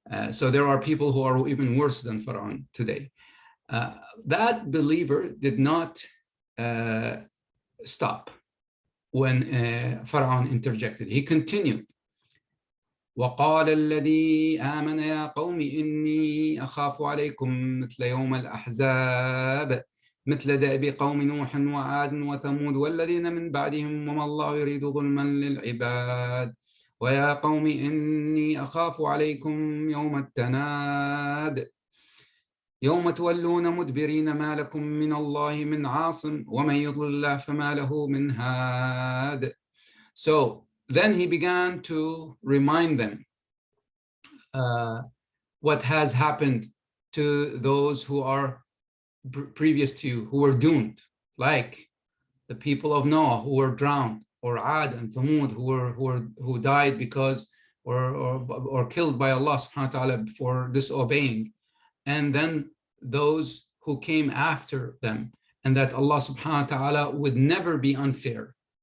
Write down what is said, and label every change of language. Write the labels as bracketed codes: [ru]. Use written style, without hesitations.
[en] So there are people who are even worse than Pharaoh today. That believer did not stop when Pharaoh interjected. He continued. [ar] وقال الذي آمن يا قوم إني أخاف عليكم مثل يوم الأحزاب مثل دأب قوم نوح وعاد وثمود والذين من بعدهم وما الله يريد ظلما للعباد ويا قوم إني أخاف عليكم يوم التناد يوم تولون مدبرين ما لكم من الله من عاصم ومن يضلل الله فما له من هاد. [en] So then he began to remind them what has happened to those who are previous to you, who were doomed, like the people of Noah who were drowned, or Ad and Thamud who died because or killed by Allah subhanahu wa ta'ala for disobeying, and then those who came after them, and that Allah subhanahu wa ta'ala would never be unfair.